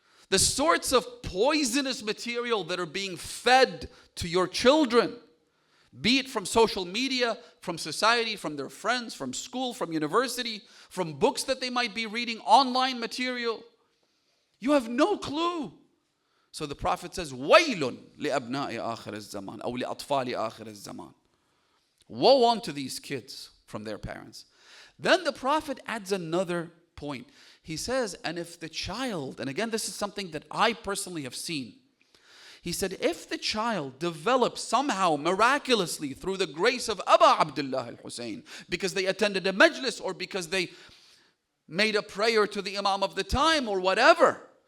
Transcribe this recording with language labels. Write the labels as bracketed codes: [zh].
[en] The sorts of poisonous material that are being fed to your children, be it from social media, from society, from their friends, from school, from university, from books that they might be reading, online material, you have no clue. So the Prophet says, [ar] وَيْلٌ لِأَبْنَاءِ آخِرِ الزَّمَانِ أو لِأَطْفَالِ آخِرِ الزَّمَانِ. [en] Woe unto these kids from their parents. Then the Prophet adds another point. He says, and if the child, and again this is something that I personally have seen. He said, if the child develops somehow miraculously through the grace of Aba Abdullah al-Hussein, because they attended a majlis or because they made a prayer to the Imam of the time or whatever.